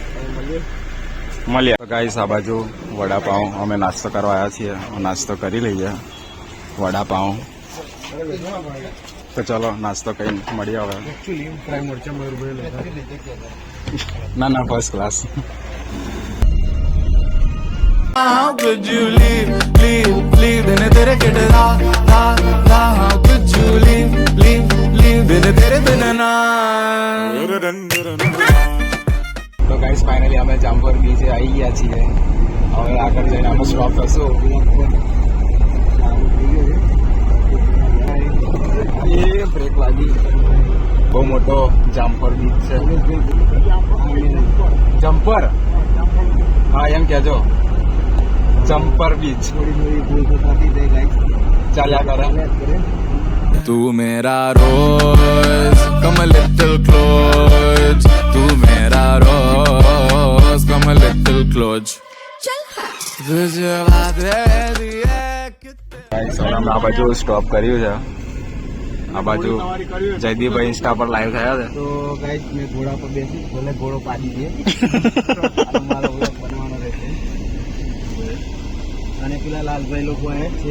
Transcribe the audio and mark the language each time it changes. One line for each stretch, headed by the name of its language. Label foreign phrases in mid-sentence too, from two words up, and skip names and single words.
Gujarati: મળીએ. તો ગાઈસ આ બાજુ વડાપાઉં અમે નાસ્તો કરવા આવ્યા છીએ. નાસ્તો કરી લઈએ વડાપાઉં. તો ચલો નાસ્તો કઈ મળીએ હવે. ના
English: first class. How could you leave
Hindi: बिन तेरे किटरा
English: how could you leave
Hindi: बिन तेरे बिन ना.
Gujarati: તો ગાઈસ ફાઇનલી અમે જામપર બીચે આવી ગયા છીએ. હવે આગળ જઈને અમે સ્ટોપ થશું. એ બ્રેક લાગી. બહુ મોટો જામપર બીચ છે. જમ્પર હા એમ કહેજો. જમ્પર બીચ ચાલ્યા કરે.
Hindi: तू मेरा रोज
English: come a little close.
Hindi: तू मेरा रोज
English: come a little close.
Hindi: तुझे वादे दिए
Gujarati: ગાઈસ હવે અમે આ બાજુ સ્ટોપ કર્યું છે. આ બાજુ જયદીપભાઈ ઇન્સ્ટા પર લાઈવ થયા છે. તો ગાઈસ મેં ઘોડા પર બેસી ભલે ઘોડો પાડી દે મારો વ્લોગ બનવાનો રહેશે. અને પેલા લાલભાઈ લોકો એ છે